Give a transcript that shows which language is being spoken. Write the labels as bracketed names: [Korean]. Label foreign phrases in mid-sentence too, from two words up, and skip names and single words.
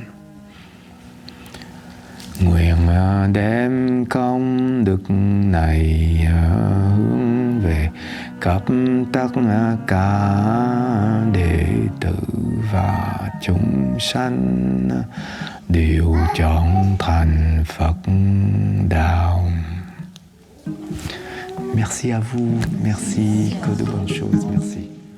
[Vietnamese] Nguyện đem công đức này hướng về khắp tất cả đệ tử và chúng sanh đều chọn thành Phật đạo. [French] Merci à vous, merci, que de bonnes choses, merci.